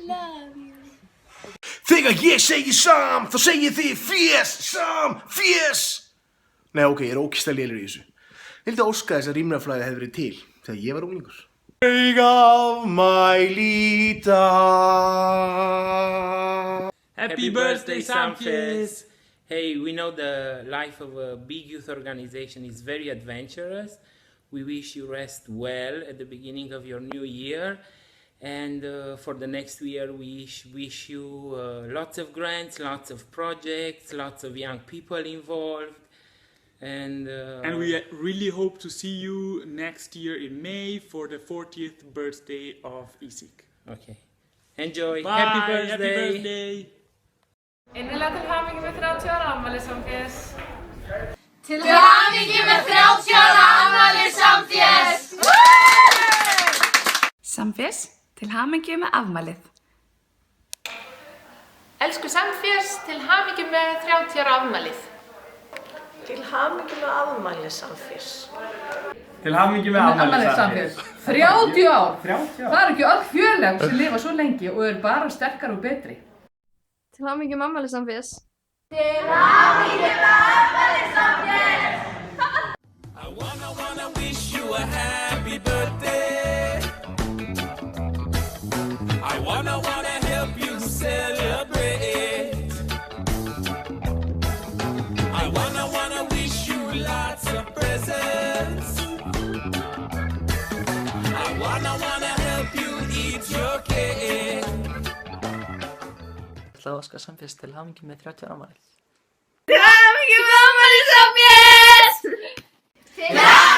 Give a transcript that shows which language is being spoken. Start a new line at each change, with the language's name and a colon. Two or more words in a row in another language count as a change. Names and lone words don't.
Icelandic: Þegar ég segi Sam, þá segið þið Fés, Sam, Fés. Nei, ok, ég er ógeðslega lélegur í þessu. Ég vildi óska þess að Rímnaflæði hefði verið til þegar ég var unglingur. Afmæli í dag.
English: Happy birthday, Samfés! Hey, we know the life of a big youth organization is very adventurous. We wish you rest well at the beginning of your new year. And for the next year, we wish you lots of grants, lots of projects, lots of young people involved. And we really hope to see you next year in May for the 40th birthday of Isik. Okay. Enjoy. Bye. Happy birthday. Happy birthday.
Icelandic: Innilega til hamingju með 30 ára afmælið Samfés. Til hamingju með 30 ára afmælið Samfés! Samfés, til hamingju með afmælið. Elsku Samfés, til hamingju með 30 ára afmælið. Til hamingju með afmælið Samfés. Til hamingju með afmælið Samfés. 30 ár! 30 Það eru ekki öll fjöleg sem lifa svo lengi og eru bara sterkar og betri. Til hamingju með afmælið Samfés. Til hamingju með afmælið Samfés!
English: I wanna wish you a happy birthday. I wanna help you celebrate. I wanna wish you lots of presents. I wanna help you eat your cake.
Icelandic: Ég ætla að óska Samfés til hamingju með 30 ára afmælið. Til hamingju með afmælið Samfés! Til